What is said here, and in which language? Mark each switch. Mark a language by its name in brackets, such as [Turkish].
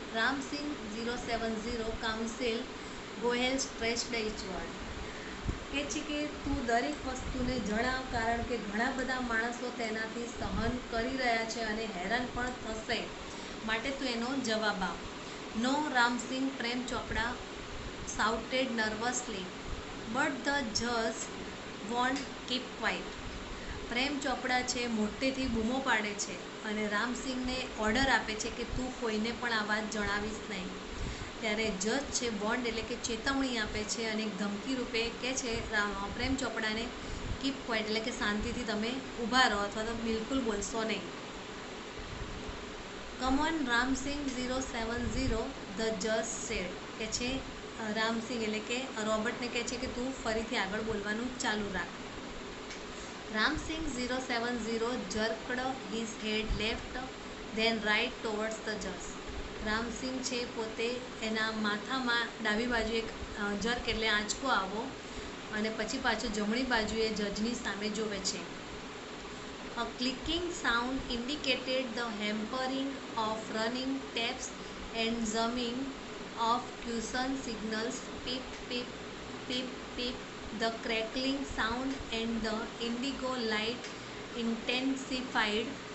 [English] Ramsingh 070. Council Goyal stressed each word. [Gujarati] કહે છે કે તું દરેક વસ્તુને જણાવ, કારણ કે ઘણા બધા માણસો તેનાથી સહન કરી રહ્યા છે અને હેરાન પણ થશે, માટે તું એનો જવાબ આપ. [English] No Ramsingh, Prem Chopra shouted nervously. But the judge won't keep quiet. [Gujarati] પ્રેમ ચોપડા છે મોટેથી બૂમો પાડે છે અને રામસિંહને ઓર્ડર આપે છે કે તું કોઈને પણ આ વાત જણાવીશ નહીં. ત્યારે જજ છે બોન્ડ એટલે કે ચેતવણી આપે છે અને એક ધમકી રૂપે કહે છે પ્રેમ ચોપડાને કીપ ક્વાઇટ એટલે કે શાંતિથી તમે ઊભા રહો અથવા તો બિલકુલ બોલશો નહીં. [English] Come on Ramsinh 070, the જજ sad. [Gujarati] કે છે રામસિંહ એટલે કે રોબર્ટને કહે છે કે તું ફરીથી આગળ બોલવાનું ચાલુ રાખ. [English] Ramsingh 070 jerked his head left then right towards the judge. [Gujarati] Ramsinh છે પોતે એના માથામાં ડાબી બાજુ એક જર્ક એટલે આંચકો આવો અને પછી પાછું જમણી બાજુએ જજની સામે જોવે છે. [English] A clicking sound indicated the hampering of running taps and zooming of caution signals. Pip, pip, pip, pip. The crackling sound and the indigo light intensified.